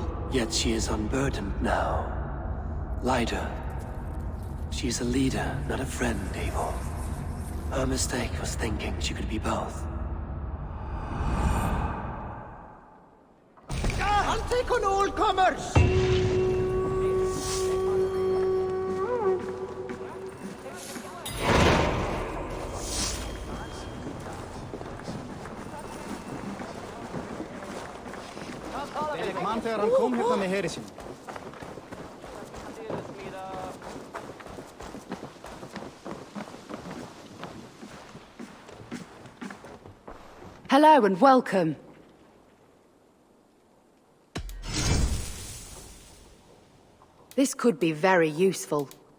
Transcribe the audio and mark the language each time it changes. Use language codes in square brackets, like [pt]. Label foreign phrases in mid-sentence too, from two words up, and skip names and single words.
[en] Yet she is unburdened now. Lighter. She's a leader, not a friend, Abel. Her mistake was thinking she could be both. I'll take on all comers! [is] Maanteran kom hérna með heri sín. [en] Hello and welcome. This could be very useful.